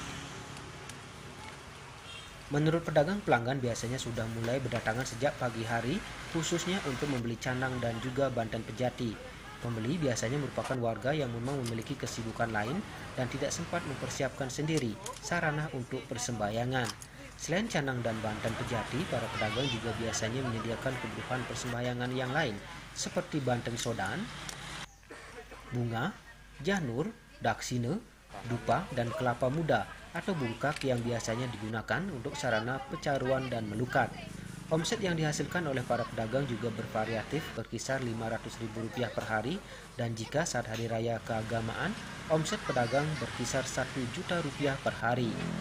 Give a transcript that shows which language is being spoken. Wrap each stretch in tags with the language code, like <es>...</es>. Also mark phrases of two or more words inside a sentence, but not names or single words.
<id>Menurut pedagang, pelanggan biasanya sudah mulai berdatangan sejak pagi hari, khususnya untuk membeli canang dan juga Banten pejati. Pembeli biasanya merupakan warga yang memang memiliki kesibukan lain dan tidak sempat mempersiapkan sendiri sarana untuk persembahyangan. Selain canang dan Banten pejati, para pedagang juga biasanya menyediakan kebutuhan persembahyangan yang lain, seperti Banten sodan, bunga, janur, daksine, dupa, dan kelapa muda atau bungkak yang biasanya digunakan untuk sarana pecaruan dan melukat. Omset yang dihasilkan oleh para pedagang juga bervariatif, berkisar Rp500.000 per hari, dan jika saat hari raya keagamaan, omset pedagang berkisar Rp1 juta per hari.</id>